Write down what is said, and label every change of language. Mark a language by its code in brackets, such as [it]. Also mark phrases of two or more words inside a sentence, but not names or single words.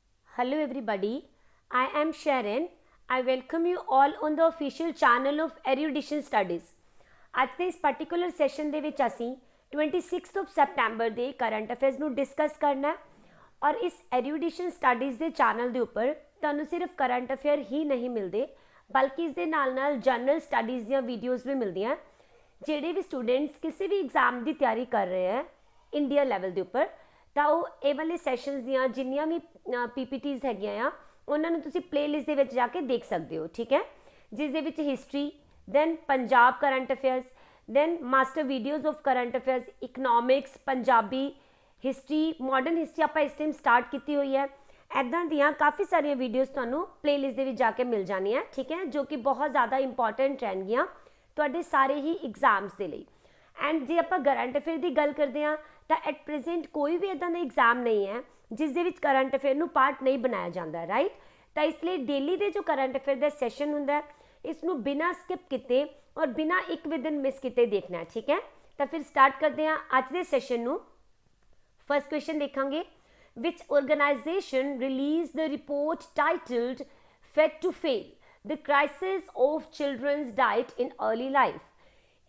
[en] Hello everybody, I am Sharon. I welcome you all on the official channel of Erudition Studies. [pa] ਅੱਜ ਦੇ ਇਸ [en] particular session [pa] ਦੇ ਵਿੱਚ ਅਸੀਂ [en] 26th of September [pa] ਦੇ [en] current affairs [pa] ਨੂੰ ਡਿਸਕਸ ਕਰਨਾ ਹੈ ਔਰ ਇਸ ਐਰੂਡੀਸ਼ਨ ਸਟੱਡੀਜ਼ ਦੇ ਚੈਨਲ ਦੇ ਉੱਪਰ ਤੁਹਾਨੂੰ ਸਿਰਫ [en] current affair [pa] ਹੀ ਨਹੀਂ ਮਿਲਦੇ ਬਲਕਿ ਇਸ ਦੇ ਨਾਲ [en] general studies [pa] ਦੀਆਂ ਵੀਡੀਓਜ਼ ਵੀ ਮਿਲਦੀਆਂ ਜਿਹੜੇ ਵੀ ਸਟੂਡੈਂਟਸ ਕਿਸੇ ਵੀ ਐਗਜ਼ਾਮ ਦੀ ਤਿਆਰੀ ਕਰ ਰਹੇ ਹੈ [en] India level [pa] ਦੇ ਉੱਪਰ ਤਾਂ ਉਹ ਇਹ ਵਾਲੇ ਸੈਸ਼ਨਸ ਦੀਆਂ ਜਿੰਨੀਆਂ ਵੀ ਪੀਪੀਟੀਜ਼ ਹੈਗੀਆਂ ਆ ਉਹਨਾਂ ਨੂੰ ਤੁਸੀਂ ਪਲੇਲਿਸਟ ਦੇ ਵਿੱਚ ਜਾ ਕੇ ਦੇਖ ਸਕਦੇ ਹੋ, ਠੀਕ ਹੈ, ਜਿਸ ਦੇ ਵਿੱਚ ਹਿਸਟਰੀ, [en] then Punjab current affairs, then master videos of current affairs, economics, पंजाबी history, modern history [pa] ਆਪਾਂ ਇਸ ਟਾਈਮ ਸਟਾਰਟ ਕੀਤੀ ਹੋਈ ਹੈ। ਇੱਦਾਂ ਦੀਆਂ ਕਾਫੀ ਸਾਰੀਆਂ ਵੀਡੀਓਜ਼ ਤੁਹਾਨੂੰ ਪਲੇਲਿਸਟ ਦੇ ਵਿੱਚ ਜਾ ਕੇ ਮਿਲ ਜਾਣੀਆਂ, ਠੀਕ ਹੈ, ਜੋ ਕਿ ਬਹੁਤ ਜ਼ਿਆਦਾ ਇੰਪੋਰਟੈਂਟ ਰਹਿਣਗੀਆਂ ਤੁਹਾਡੇ ਸਾਰੇ ਹੀ ਐਗਜ਼ਾਮਸ ਦੇ ਲਈ। ਐਂਡ ਜੇ ਆਪਾਂ [en] current affair [pa] ਦੀ ਗੱਲ ਕਰਦੇ ਹਾਂ ਤਾਂ [en] at present [pa] ਕੋਈ ਵੀ ਇੱਦਾਂ ਦਾ ਐਗਜ਼ਾਮ ਨਹੀਂ ਹੈ ਜਿਸ ਦੇ ਵਿੱਚ [en] current affair [pa] ਨੂੰ ਪਾਰਟ ਨਹੀਂ ਬਣਾਇਆ ਜਾਂਦਾ, ਰਾਈਟ। ਤਾਂ ਇਸ ਲਈ ਡੇਲੀ ਦੇ ਜੋ [en] current affair [pa] ਦਾ ਸੈਸ਼ਨ ਹੁੰਦਾ ਹੈ ਇਸਨੋਂ ਬਿਨਾ ਸਕਿੱਪ ਕਿਤੇ ਔਰ ਬਿਨਾ ਏਕ ਭੀ ਦਿਨ ਮਿਸ ਕਿਤੇ ਦੇਖਣਾ ਹੈ, ਠੀਕ ਹੈ। [hi] तो फिर स्टार्ट करते हैं आज के सेशन नू। [en] first question [hi] देखेंगे, [en] which organisation release the report titled fit to fail the crisis of children's diet in early life.